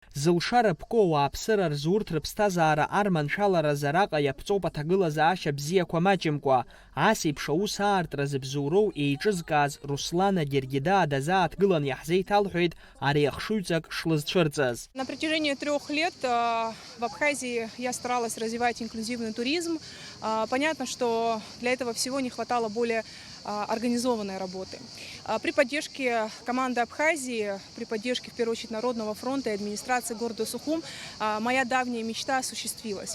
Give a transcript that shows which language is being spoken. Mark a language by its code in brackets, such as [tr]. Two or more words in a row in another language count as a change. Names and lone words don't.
[ab] Зылшара ԥко ауааԥсыра рзы урҭ рыԥсҭазаара арманшәаларазы араҟа иаԥҵоуп аҭагылазаашьа бзиақәа маҷымкәа. Ас еиԥш аус аарҭразы бзоуроу еиҿызкааз Руслана Гергида дазааҭгылан иаҳзеиҭалҳәеит ари ахшыҩҵак шлызцәырҵыз. [ru] На протяжении 3 лет в Абхазии я старалась развивать инклюзивный туризм. Понятно, что для этого всего не хватало более организованной работы. При поддержке команды Абхазии, при поддержке, в первую очередь, Народного фронта и администрации города Сухум, моя давняя мечта осуществилась.